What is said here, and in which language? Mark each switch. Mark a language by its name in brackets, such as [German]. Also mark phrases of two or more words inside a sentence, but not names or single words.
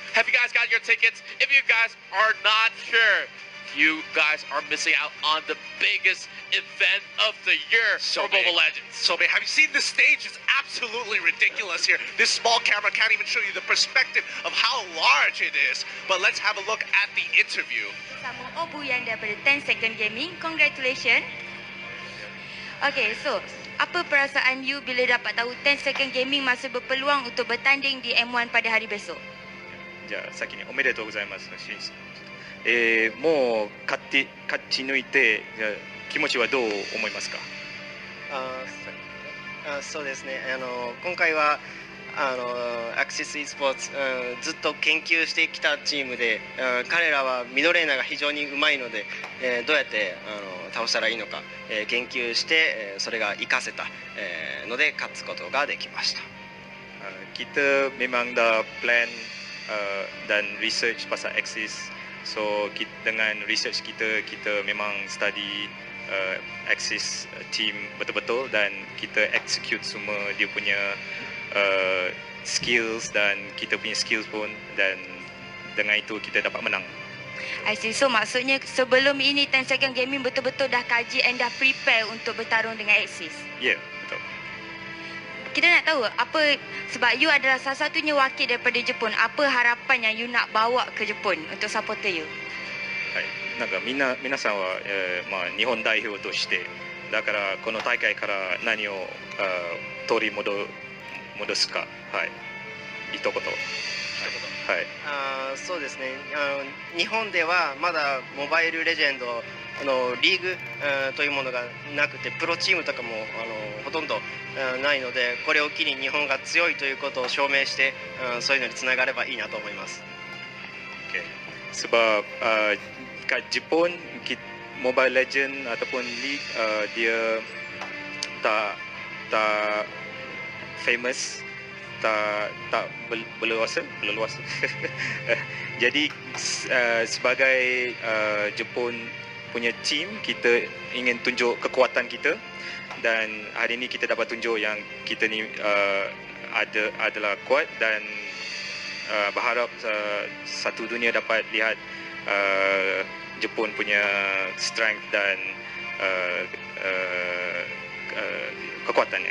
[English] Have you guys got your tickets? If you guys are not sure, you guys are missing out on the biggest event of the year for Mobile Legends. So big. Have you seen the stage? It's absolutely ridiculous here. This small camera can't even show you the perspective of how large it is. But let's have a look at the interview. [Malay] Sama Obu yang daripada 10 Second Gaming. [English] Congratulations. Okay, so [Malay] apa perasaan you bila dapat tahu 10 Second Gaming masih berpeluang untuk bertanding di M1 pada hari besok? [Japanese] じゃあ先におめでとうございます。もう勝ち抜いて気持ちはどう思いますか？そうですね。今回はアクシス e スポーツ、ずっと研究してきたチームで、彼らはミドレーナーが非常にうまいので、どうやって倒したらいいのか、研究して、それが活かせた、ので勝つことができました。 [Malay] Kita memang dah plan dan research pasal Axis. So dengan research kita memang study Axis team betul-betul dan kita execute semua dia punya skills dan kita punya skills pun, dan dengan itu kita dapat menang. [English] I see. [Malay] So maksudnya sebelum ini 10 Second Gaming betul-betul dah kaji and dah prepare untuk bertarung dengan Axis. Ya, yeah, betul. Kita nak tahu apa, sebab you adalah salah satunya wakil daripada Jepun, apa harapan yang you nak bawa ke Jepun untuk supporter you? [Japanese] はい、なんか皆さんは、日本代表としてだからこの大会から何を取り戻すか、はい、一言。はい、そうですね。日本ではまだモバイルレジェンドリーグというものがなくて、プロチームとかもほとんどないので、これを機に日本が強いということを証明して、そういうのにつながればいいなと思います。 [English] Okay. [Malay] Sebab kat Jepun Mobile Legend ataupun League dia tak famous, tak berluasa. Jadi sebagai Jepun punya team, kita ingin tunjuk kekuatan kita, dan hari ini kita dapat tunjuk yang kita ni adalah kuat, dan berharap satu dunia dapat lihat Jepun punya strength dan kekuatannya.